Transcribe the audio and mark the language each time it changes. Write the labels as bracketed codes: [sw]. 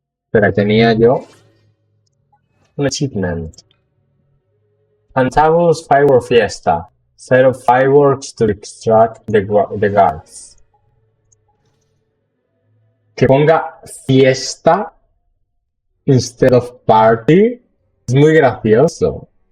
[es] Pero tenía yo un achievement. [en] Fantabulous Firework Fiesta. Set of fireworks to distract the guards. [es] Que ponga fiesta [en] instead of [es] party es muy gracioso.